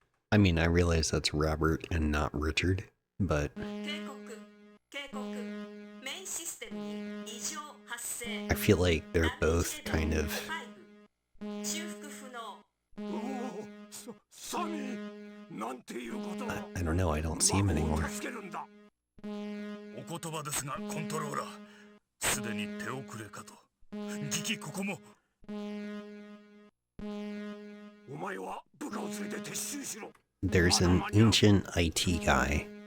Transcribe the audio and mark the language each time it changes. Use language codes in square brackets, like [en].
[en] I mean, I realize that's Robert and not Richard, but I feel like they're both kind of... I don't know, I don't see him anymore. [ja] お言葉ですが、コントローラー、すでに手遅れかと。じきここも。お前は部下を連れて撤収しろ。 [en] There's an ancient IT guy